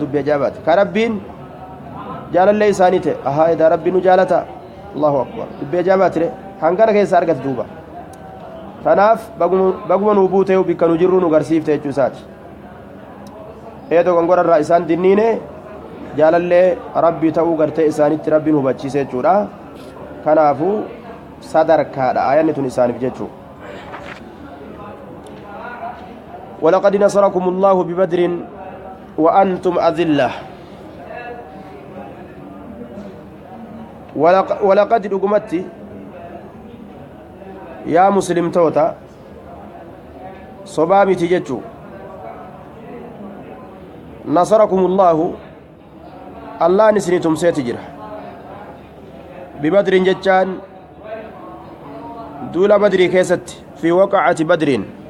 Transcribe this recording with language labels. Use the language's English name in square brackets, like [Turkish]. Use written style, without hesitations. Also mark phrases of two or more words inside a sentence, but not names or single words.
[Oromo] dubbii ajaa'ibaati ka rabbiin jaalallee isaanii ta'e ahaa edaa rabbiin nu jaalata [Arabic] الله أكبر [Oromo] dubbii ajaa'ibaati re hangana keessa argate duuba tanaaf baguma nuu buutee bikka nu jirru nu garsiifte jechuu isaati eedoo gongorarraa isaan dinniine jaalallee rabbii ta'uu gartee isaanitti rabbiin hubachiise jechuudha kanaafuu sadarkaadha ayanni tun isaaniif jechuu [Arabic] ولقد نصركم الله ببدر وأنتم أذلة ولقد رقمتي [Oromo] yaa muslimtoota sobaa miti jechuu [Arabic] نصركم الله [Oromo] isinii tumseeti jira bibadrin jechaan duula badrii keessatti fi waqacati badriin